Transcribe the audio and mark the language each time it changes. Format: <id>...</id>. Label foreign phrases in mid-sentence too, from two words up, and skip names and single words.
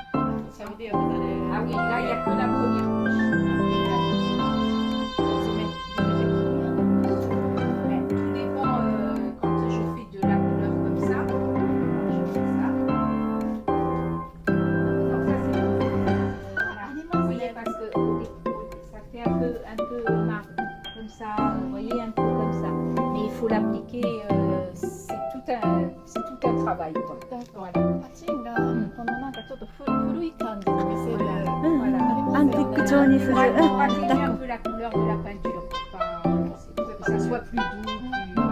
<ja>サウジアラビアで</ja> <fr>Ah oui, là il n'y a que la première couche. Après, il y a la deuxième. Mais tout dépend quand je fais de la couleur comme ça. Je fais ça. Donc ça c'est voilà. Vous voyez parce que ça fait un peu marron comme ça. Vous voyez un peu comme ça. Mais il faut l'appliquer. C'est tout un travail quoi.</fr> <ja>パチンがこのなんかちょっと古い感じに見せる。うん</ja> <fr>Voilà.</fr> <ja>アンティーク調にする。</ja> <fr>On va</fr> <ja>うん</ja> <fr>atténuer un peu la couleur de la peinture pour que ça soit plus doux,</fr>